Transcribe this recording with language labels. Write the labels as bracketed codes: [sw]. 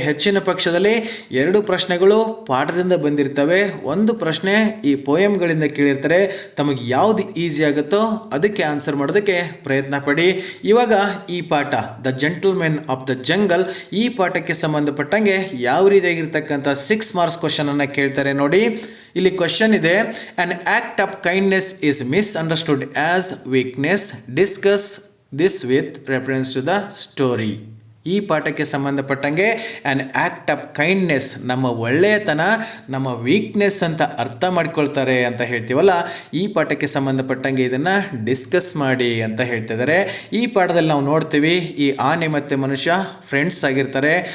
[kn] ಹೆಚ್ಚಿನ ಪಕ್ಷದಲ್ಲಿ 2 ಪ್ರಶ್ನೆಗಳು ಪಾಠದಿಂದ ಬಂದಿರ್ತವೆ, ಒಂದು ಪ್ರಶ್ನೆ ಈ ಪೋಯಮ್ಗಳಿಂದ ಕೇಳಿರ್ತಾರೆ. ತಮಗೆ ಯಾವ್ದು ಈಸಿ ಆಗುತ್ತೋ ಅದಕ್ಕೆ ಆನ್ಸರ್ ಮಾಡೋದಕ್ಕೆ ಪ್ರಯತ್ನ ಪಡಿ. ಇವಾಗ ಈ ಪಾಠ the gentlemen of the jungle, ಈ ಪಾಠಕ್ಕೆ ಸಂಬಂಧಪಟ್ಟಂಗೆ ಯಾವ ರೀತಿಯಾಗಿರ್ತಕ್ಕಂಥ 6 ಮಾರ್ಕ್ಸ್ ಕ್ವಶನ್ ಅನ್ನ ಕೇಳ್ತಾರೆ ನೋಡಿ. ಇಲ್ಲಿ ಕ್ವಶನ್ ಇದೆ, [en] an act of kindness is misunderstood as weakness. Discuss this with reference to the story. [kn] ಈ ಪಾಠಕ್ಕೆ ಸಂಬಂಧಪಟ್ಟಂಗೆ ಆ್ಯನ್ ಆ್ಯಕ್ಟ್ ಆಫ್ ಕೈಂಡ್ನೆಸ್, ನಮ್ಮ ಒಳ್ಳೆಯತನ ನಮ್ಮ ವೀಕ್ನೆಸ್ ಅಂತ ಅರ್ಥ ಮಾಡ್ಕೊಳ್ತಾರೆ ಅಂತ ಹೇಳ್ತೀವಲ್ಲ, ಈ ಪಾಠಕ್ಕೆ ಸಂಬಂಧಪಟ್ಟಂಗೆ ಇದನ್ನು ಡಿಸ್ಕಸ್ ಮಾಡಿ ಅಂತ ಹೇಳ್ತಿದ್ದಾರೆ. ಈ ಪಾಠದಲ್ಲಿ ನಾವು ನೋಡ್ತೀವಿ, ಈ ಆನೆ ಮತ್ತು ಮನುಷ್ಯ ಫ್ರೆಂಡ್ಸ್ ಆಗಿರ್ತಾರೆ.